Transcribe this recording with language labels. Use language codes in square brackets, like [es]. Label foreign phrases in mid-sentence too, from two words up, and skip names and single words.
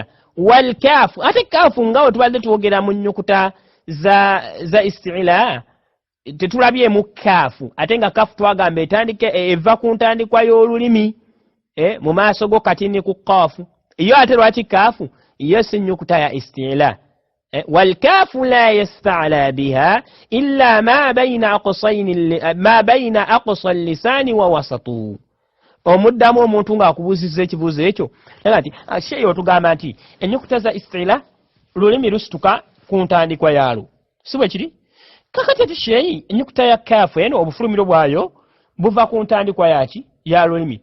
[lg] wal kaafu ate kaafu nga we tubadde twogera mu nnyukuta za istilaah tetulabyemu kaafu ate nga kaafu twagamba etandike eva ku ntandikwa y'olulimi mu maaso go katini ku kaafu. iyo ate lwaki kaafu iyo si nnyukuta ya istilaah. [ar] والكاف لا يستعلى بها إلا ما بين أقصى اللسان ووسطه. [lg] omuddamu omuntu ng'akubuuzizza ekibuuzo ekyo nti sheeyo tugamba nti ennyukuta za istilaah lulimi lusituka ku ntandikwa yaalwo si bwe kiri. kakati ati sheeyi ennyukuta ya kaafu eno obufulumiro bwayo buva ku ntandikwa yaki ya lulimi.